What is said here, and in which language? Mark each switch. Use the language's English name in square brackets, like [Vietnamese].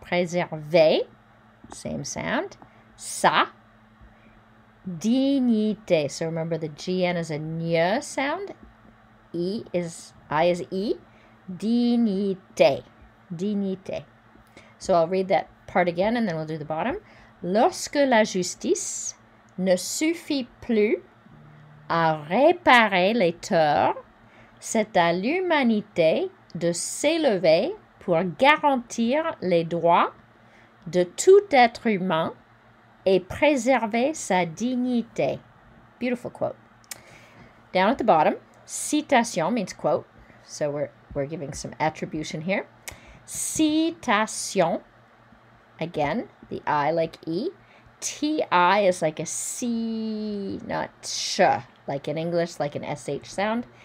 [English] Préserver. Same sound. Sa. [French] Dignité. [English] So remember the GN is a ny sound. I is E. Dignité. Dignité. So I'll read that part again and then we'll do the bottom. [French] Lorsque la justice ne suffit plus à réparer les torts, c'est à l'humanité de s'élever pour garantir les droits de tout être humain et préserver sa dignité. [English] Beautiful quote. Down at the bottom, citation means quote. So we're giving some attribution here. Citation. Again, the I like E. T-I is like a C, not sh, like in English, like an SH sound.